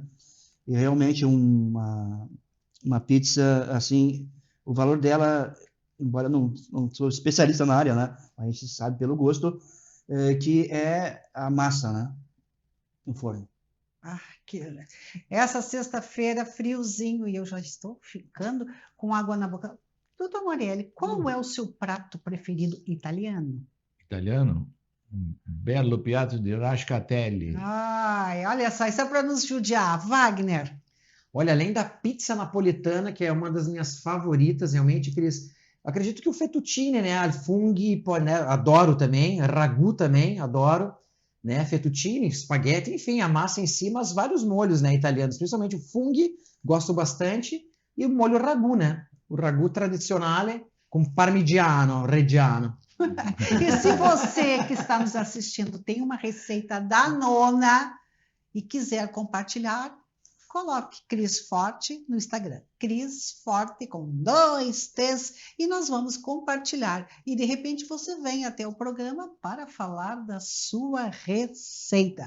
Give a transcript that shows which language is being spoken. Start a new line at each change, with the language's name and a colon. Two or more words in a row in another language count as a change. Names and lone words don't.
Portuguese: E realmente uma pizza, assim, o valor dela, embora não sou especialista na área, né? A gente sabe pelo gosto, que é a massa, né? No forno. Essa sexta-feira, friozinho, e eu já estou ficando com água na boca. Doutor Morelli, qual é o seu prato preferido italiano? Italiano? Um belo
Italian: piatto di rascatelli.
Portuguese: Ai, olha só, isso é para nos judiar. Wagner. Olha, além da pizza napolitana, que é uma das minhas favoritas, realmente, acredito que o fettuccine, né? Funghi, né? Adoro também, ragu também, adoro, né? Fettuccine, espaguete, enfim, a massa em si, mas vários molhos, né, italianos, principalmente o funghi, gosto bastante, e o molho ragu, né? O
Italian: ragu tradicionale
Portuguese: com parmigiano, reggiano. E se você que está nos assistindo tem uma receita da nona e quiser compartilhar, coloque Cris Forte no Instagram. Cris Forte com 2 T's e nós vamos compartilhar. E de repente você vem até o programa para falar da sua receita.